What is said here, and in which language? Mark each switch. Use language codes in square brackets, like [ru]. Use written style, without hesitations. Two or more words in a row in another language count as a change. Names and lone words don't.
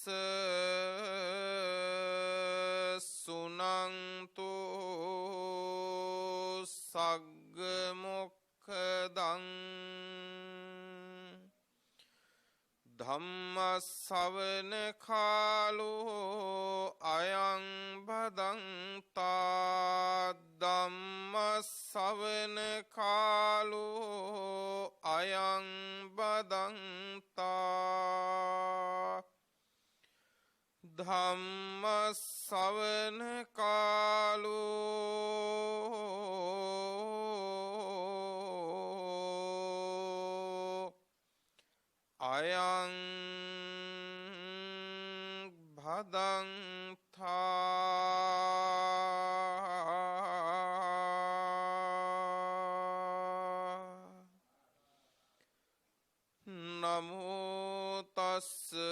[pi] सुनन्तु सग्मुखदं धम्मसवන කාලෝ අයං බදන්තා ධම්මසවන කාලෝ අයං බදන්තා ධම්මසවන කාලෝ අයං භදන්තා නමෝ තස්ස